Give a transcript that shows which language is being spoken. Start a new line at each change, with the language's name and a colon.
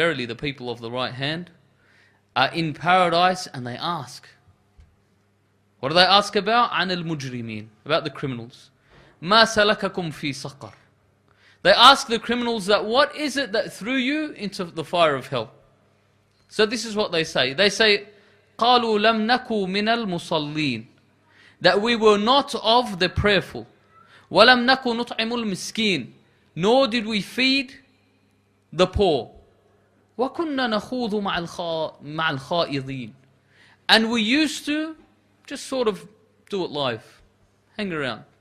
English: Verily the people of the right hand are in paradise and they ask. What do they ask about?
Arabic: An al-mujrimeen,
English: about the criminals.
Arabic: Ma salakakum fi saqar.
English: They ask the criminals that what is it that threw you into the fire of hell? So this is what they say. They say,
Arabic: قالوا لم نكو من المصلين.
English: That we were not of the prayerful.
Arabic: وَلَمْ نَكُ نُطْعِمُ الْمِسْكِينَ.
English: Nor did we feed the poor.
Arabic: وَكُنَّا نَخُوضُ مَعَ الْخَائِضِينَ.
English: And we used to just sort of do it live. Hang around.